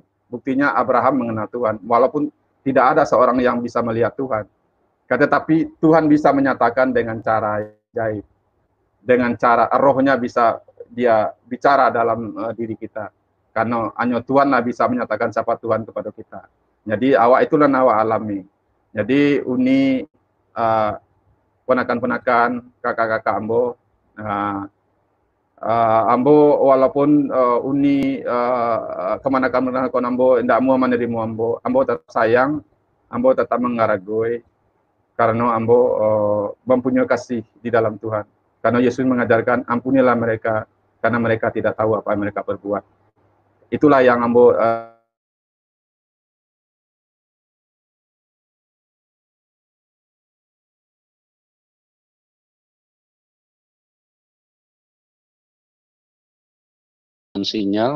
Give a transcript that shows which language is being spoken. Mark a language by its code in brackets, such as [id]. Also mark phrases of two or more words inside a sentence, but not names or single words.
[id] Buktinya Abraham mengenal Tuhan, walaupun tidak ada seorang yang bisa melihat Tuhan. Tetapi Tuhan bisa menyatakan dengan cara gaib. Dengan cara rohnya bisa dia bicara dalam diri kita. Karena hanya Tuhan lah bisa menyatakan siapa Tuhan kepada kita. [min] Jadi awak itulah awak alami. Jadi uni ponakan-ponakan, kakak-kakak ambo, ambo walaupun uni kemanakan ambo tidak mau menerima ambo tetap sayang, ambo tetap mengaragoi, karena ambo mempunyai kasih di dalam Tuhan. [id] Karena Yesus mengajarkan ampunilah mereka karena mereka tidak tahu apa yang mereka berbuat. Itulah yang ambo sinyal.